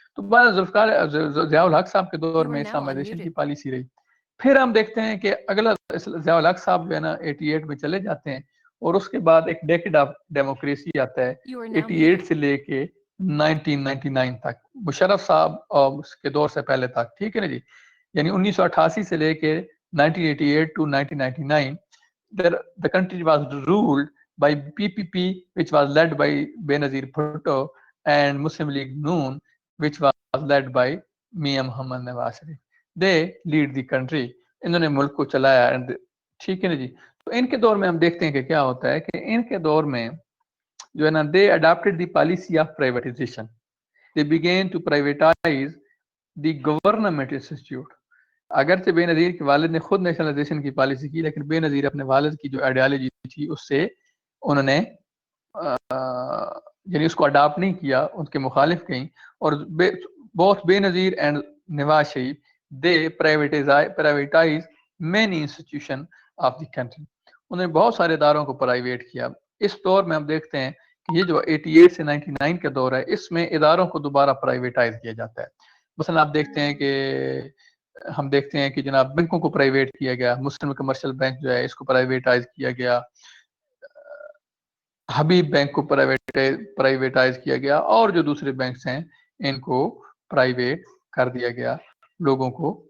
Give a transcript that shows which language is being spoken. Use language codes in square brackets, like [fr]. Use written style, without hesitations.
[ur] تو ضیاء الحق صاحب کے دور میں اسلامائزیشن کی پالیسی رہی. پھر ہم دیکھتے ہیں کہ اگلا ضیاء الحق صاحب جو ہے نا 88 میں چلے جاتے ہیں، اور اس کے بعد ایک ڈیکیڈ آف ڈیموکریسی آتا ہے 88 سے لے کے 1999 تک، مشرف صاحب اور اس کے دور سے پہلے تک. ٹھیک ہے نا جی، یعنی 1988 سے لے کے [en] 1988 to 1999 the country was ruled by PPP, which was led by Benazir Bhutto, and Muslim League Noon, which was led by Mian Muhammad Nawaz Sharif. They lead the country. [ur] انہوں نے ملک کو چلایا. ٹھیک ہے نا جی. تو ان کے دور میں ہم دیکھتے ہیں کہ کیا ہوتا ہے کہ ان کے دور میں جو ہے نا [en] they adopted the policy of privatization. they began to privatize the government institute. [ur] اگرچہ بے نظیر کے والد نے خود نیشنلائزیشن کی پالیسی کی، لیکن بے نظیر اپنے والد کی جو آئیڈیالوجی تھی اس سے انہوں نے یعنی اس کو اڈاپٹ نہیں کیا، ان کے مخالف کہیں. [en] اور both Benazir and Nawaz Sharif they privatize many institutions of the country. [ur] انہوں نے بہت سارے اداروں کو پرائیویٹ کیا. اس دور میں ہم دیکھتے ہیں کہ یہ جو 88 سے 99 کا دور ہے، اس میں اداروں کو دوبارہ پرائیویٹائز کیا جاتا ہے. مثلا آپ دیکھتے ہیں کہ ہم دیکھتے ہیں کہ جناب بینکوں کو پرائیویٹ کیا گیا، مسلم کمرشل بینک جو ہے اس کو پرائیویٹائز کیا گیا، حبیب بینک کو پرائیویٹائز کیا گیا، اور جو دوسرے بینکس ہیں ان کو پرائیویٹ کر دیا گیا لوگوں کو.